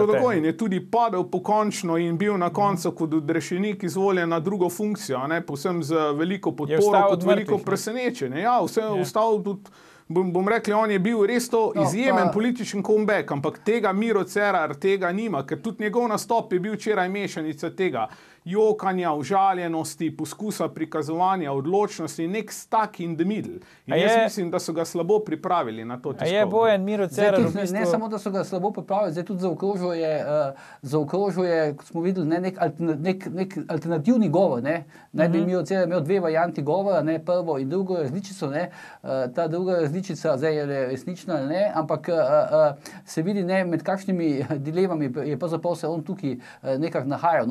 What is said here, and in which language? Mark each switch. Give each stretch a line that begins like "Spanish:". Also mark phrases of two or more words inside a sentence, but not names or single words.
Slovenian: In je tudi padel pokončno in bil na koncu kot odrešenik izvoljen na drugo funkcijo, povsem z veliko podporo, kot veliko presenečenje. Ja, vse je ostal tudi, bom rekel, on je bil res to izjemen političen comeback, ampak tega Miro Cerar tega nima, ker tudi njegov nastop je bil včeraj mešanica tega jokanja, užaljenosti, poskusa prikazovanja odločnosti, nek
English: stuck in the middle.
Slovenian: In jaz mislim, da so ga slabo pripravili na to tiskovno. A je Bojan Miro Cerar v bistvu... Ne samo, da so ga slabo pripravili, zdaj tudi zaokrožuje, kot smo videli, nek alternativni govor. Naj bi Miro Cerar imel dve varianti govora, prvo in drugo različico. Ta druga različica zdaj je resnična, ampak se vidi, med kakšnimi dilemami je pravzaprav se on tukaj nekako nahajal.